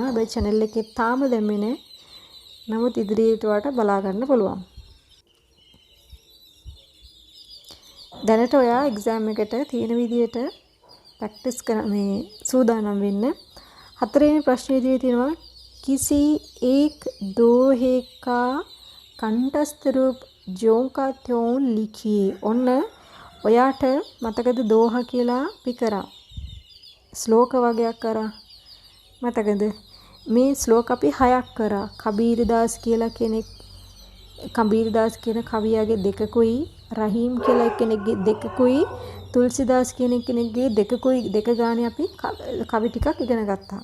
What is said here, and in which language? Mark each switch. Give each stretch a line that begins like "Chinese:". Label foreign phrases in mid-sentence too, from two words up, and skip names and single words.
Sinhala: හැබැයි channel එකේ තාම දැම්මේ නැහැ. නමුත් ඉදිරියට වට බලා ගන්න පුළුවන්. දැනට ඔයා එක්සෑම් එකට තියෙන විදියට ප්‍රැක්ටිස් කර මේ සූදානම් වෙන්න. හතරවෙනි ප්‍රශ්නේ ඉදිරියේ තියෙනවා
Hindi: किसी एक दोहे का कंठस्थ रूप जोंका त्यों लिखिए.
Sinhala: ඔන්න ඔයාට මතකද දෝහ කියලා අපි කරා. ශ්ලෝක වගයක් කරා. මතකද? මේ ශ්ලෝක අපි 6ක් කරා. කබීරදාස් කියලා කෙනෙක් කබීරදාස් කියන කවියාගේ දෙකකුයි රහීම් කියලා කෙනෙක්ගේ දෙකකුයි තුල්සිදාස් කියන කෙනෙක්ගේ දෙකකුයි දෙක ගානේ අපි කවි ටිකක් ඉගෙන ගත්තා.